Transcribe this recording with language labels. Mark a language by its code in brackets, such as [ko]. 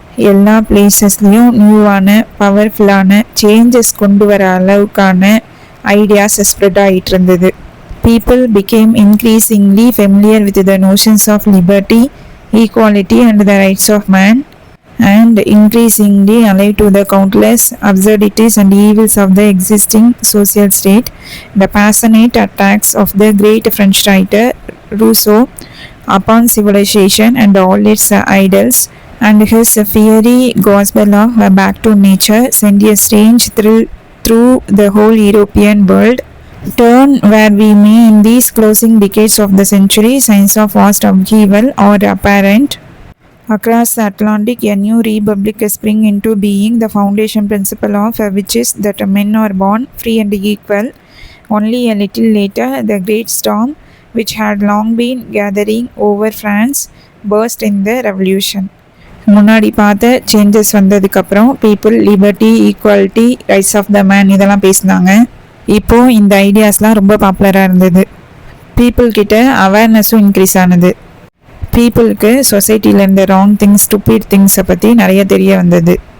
[ta] எல்லா பிளேசஸ்லேயும் நியூவான பவர்ஃபுல்லான சேஞ்சஸ் கொண்டு வர அளவுக்கான ஐடியாஸ் ஸ்ப்ரெட் ஆகிட்டு இருந்தது. [en] People became increasingly familiar with the notions of liberty, equality and the rights of man, and increasingly alive to the countless absurdities and evils of the existing social state. The passionate attacks of the great French writer Rousseau upon civilization and all its idols, and his fiery gospel of back to nature, sent a strange thrill through the whole European world. Turn where we may in these closing decades of the century, signs of vast upheaval are apparent. Across the Atlantic, a new republic springs into being, the foundation principle of which is that men are born free and equal. Only a little later, the great storm, which had long been gathering over France, burst in the revolution. [ta] முன்னாடி பார்த்த changes வந்ததுக்கப்புறம் people liberty, equality, rights of the man இதெல்லாம் பேசினாங்க. இப்போது இந்த ஐடியாஸ்லாம் ரொம்ப பாப்புலராக இருந்தது. பீப்புள் கிட்ட அவேர்னஸும் இன்க்ரீஸ் ஆனது. பீப்புளுக்கு சொசைட்டியில் இருந்த ராங் திங்ஸ் ஸ்டூபிட் திங்ஸை பற்றி நிறைய தெரிய வந்தது.